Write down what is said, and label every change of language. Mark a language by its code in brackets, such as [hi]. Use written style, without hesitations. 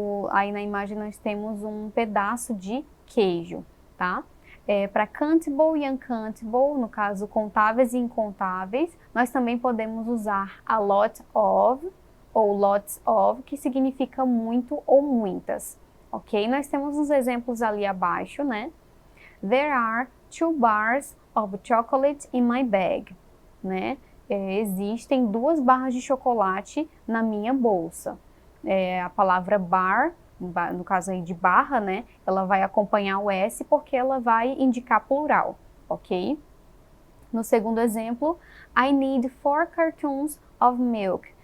[pt] Aí na imagem nós temos um pedaço de queijo, tá? Para countable e uncountable, no caso, contáveis e incontáveis, nós também podemos usar [en] a lot of [pt] ou [en] lots of, [pt] que significa muito ou muitas, ok? Nós temos uns exemplos ali abaixo, né? [en] There are 2 bars of chocolate in my bag, [pt] né? existem 2 barras de chocolate na minha bolsa. A palavra bar, no caso aí de barra, né, ela vai acompanhar o S porque ela vai indicar plural, ok? No segundo exemplo, [en] I need 4 cartons of milk.